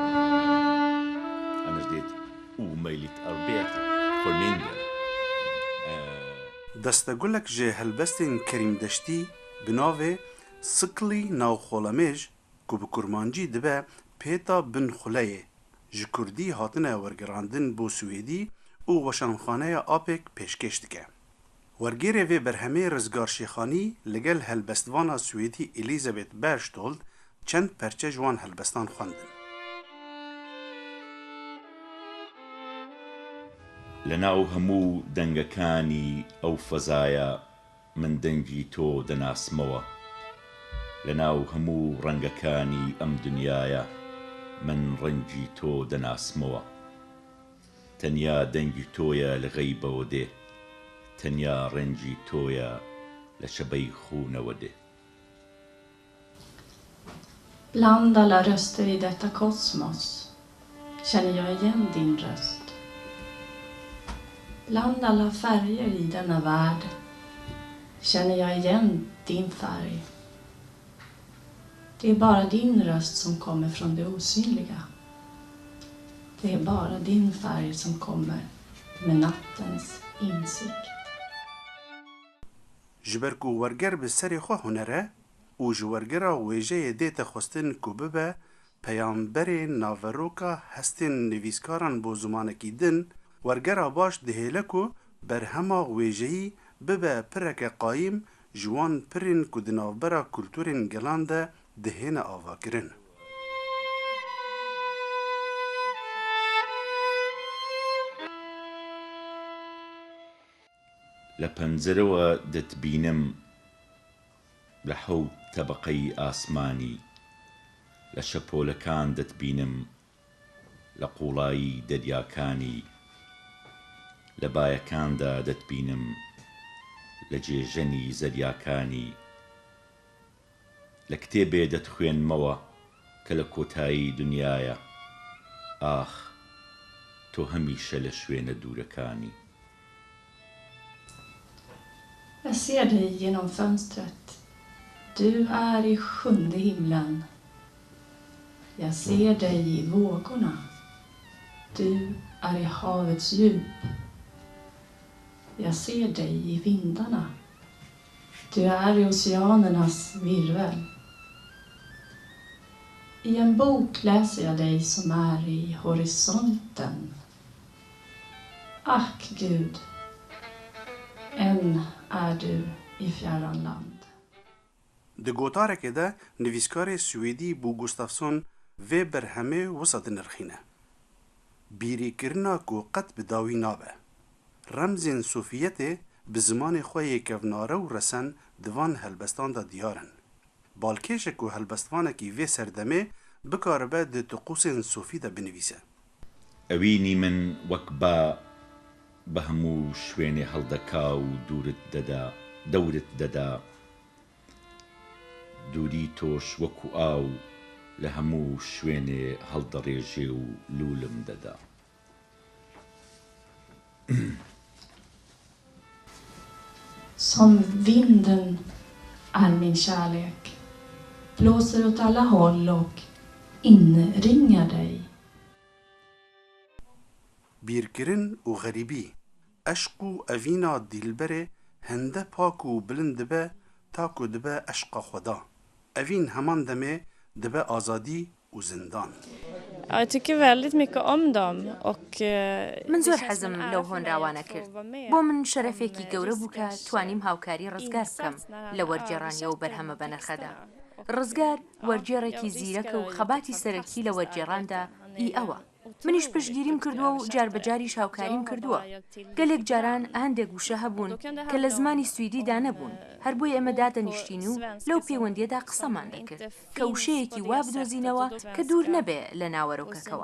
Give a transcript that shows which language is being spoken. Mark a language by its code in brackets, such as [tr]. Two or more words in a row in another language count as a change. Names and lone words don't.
[ku] Destgulek ji helbestên Kerîmdeştî bi navê Siklî Navxwelemêj ku bi kurmancî dibe Pêta Bin Xuleyê ji Kurdî hatine wergerandin bo Swêdî û weşanxaneya Apek pêşkêş dike. Wergêrê vê berhemê rizgarşêxanî li gel helbestvana Swêdî Elizabeth Berchtold çend perçe ji wan helbestan xwendin. [ckb] لەناو هەموو دەنگەکانی ئەو فەزایە من دەنگی تۆ دەناسمەوە لەناو هەموو ڕەنگەکانی ئەم دنیایە من ڕەنگی تۆ دەناسمەوە تەنیا دەنگی تۆیە لە غەیبەوە دێ تەنیا ڕەنگی تۆیە لە شەبەی خوونەوە دێ. [sv] Bland alla röster i detta kosmos känner jag igen din röst. Bland alla färger i denna värld känner jag igen din färg. Det är bara din röst som kommer från det osynliga. Det är bara din färg som kommer med nattens insikt. [ku] Ji ber ku werger bi serê xwe hunere û ji wergera wêjeyê dête xwestin ku bibe peyamberê naveroka hestên nivîskaran bo zimanekî din, wergera baş dihêle ku berhema wêjeyî bibe pireke qayîm ji wan pirên ku di navbera kulturên gelan de dihêne avakirin. [ckb] لە پەنجەرەوە دەتبینم لە حەوت تەبەقەی ئاسمانی لە شەپۆلەکان دەتبینم لە قوڵایی دەریاکانی لە بایەکاندا دەتبینم لە جێژەنی زەریاکانی لە کتێبێ دەتخوێنمەوە کە لە کۆتایی دنیایە ئاخ تۆ هەمیشە لە شوێنە دوورەکانی. [sv] Jag ser dig genom fönstret. Du är i 7:e himlen. Jag ser dig i vågorna. Du är i havets djup. Jag ser dig i vindarna. Du är i oceanernas virvel. I en bok läser jag dig som är i horisonten. Ack Gud, än är du i fjärran land. [ku] Di gotarekê de nivîskarê Swêdî Bo Gustafsson vê berhemê wisa dinirxîne. Bîrîkirina ku qet bi dawî nabe. Remzên Sofiyetê bi zimanê xwe yêkevnare û resen di van helbestan da diyarin. Balkêşek û helbestvanekî vê serdemê bikaribe di tiqûsên Sofî de binivîse. [ckb] ئەوینی من وەک با بە هەموو شوێنێ هەڵدەکا و دەورت دەدا دووری تۆش وەکو ئاو لە هەموو شوێنێ هەڵدەڕێژێ و لولم دەدا. [sv] Som vinden är min kärlek, blåser åt alla håll och inringar dig. [ku] Bîrkirin û xerîbî, eşq û evîna dîlberê hinde pak û bilind dibe ta ku dibe eşqa xweda. Evîn heman demê dibe azadî û zindan. [sv] Jag tycker väldigt mycket om dem och [ckb] من زۆر حەزم لەو هۆنراوانە کرد. بۆ من شەرەفێکی گەورە بوو کە توانیم هاوکاری ڕزگار بکەم لە وەرگێڕانیە و بەرهەمە بەنرخەدا. ڕزگار وەرگێڕێکی زیرەکە و خەباتی سەرەکی لە وەرگێڕاندا ئی ئەوە. منیش پشگیریم کردووە و جاربەجاریش هاوکاریم کردووە. گەلێک جاران هەندێک گوشە هەبوون کە لە زمانی سویدیدا نەبوون، هەر بۆی ئێمە دادەنیشتین و لەو پەیوەندیەدا قسەمان دەکرد کە وشەیەکی وا بدۆزینەوە کە دوور نەبێ لە ناوەرۆکەکەوە.